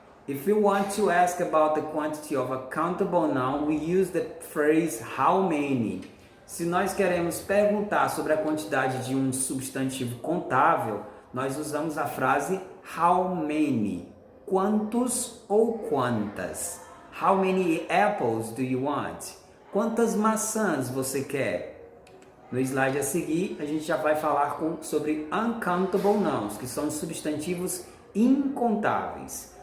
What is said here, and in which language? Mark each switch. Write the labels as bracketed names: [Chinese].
[English] If we want to ask about the quantity of a countable noun, we use the phrase how many. [Portuguese] Se nós queremos perguntar sobre a quantidade de um substantivo contável, nós usamos a frase how many. Quantos ou quantas? [English] How many apples do you want? [Portuguese] Quantas maçãs você quer? No slide a seguir, a gente já vai falar sobre uncountable nouns, que são substantivos incontáveis.